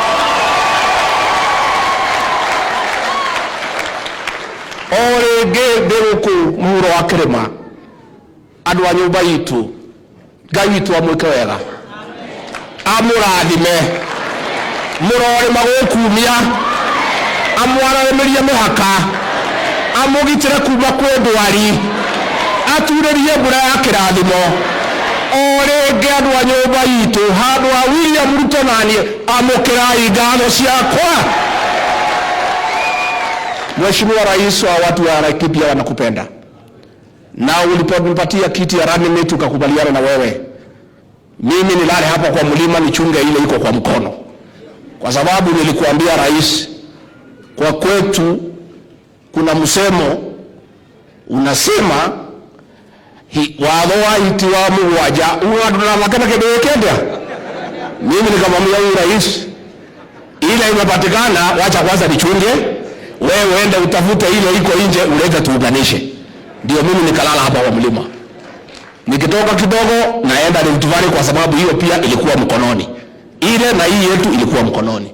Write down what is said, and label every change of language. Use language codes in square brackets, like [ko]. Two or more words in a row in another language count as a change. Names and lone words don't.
[ki] O ringi ndi guku muhuro wa kirima andwa nyumba itu Ngai witu amwike wega amurathime murorima gukumia amwararimirie mihaka amugitire kuma kwi ndwari aturirie mbura ya kirathimo. O ringi andu a nyumba itu handu ha William Ruto nani amukirai ngatho ciakwa. [sw] Mheshimiwa Rais, wa watu wa Laikipia wanakupenda, na uliponipatia kiti ya [en] running mate [sw] ukakubaliana na wewe mimi nilale hapa kwa mlima nichunge ile iko kwa mkono, kwa sababu nilikuambia rais, kwa kwetu kuna msemo unasema [ki] watho wa iti wa mugwanja ugadura makana kendo kendia. [sw] Mimi nikamwambia huyu rais, ile imepatikana wacha kwanza nichunge, wewe uende utafute ile iko nje ulete tuunganishe. Ndio mimi nikalala hapa kwa mlima, nikitoka kidogo naenda Rift Valley kwa sababu hiyo pia ilikuwa mkononi, ile na hii yetu ilikuwa mkononi.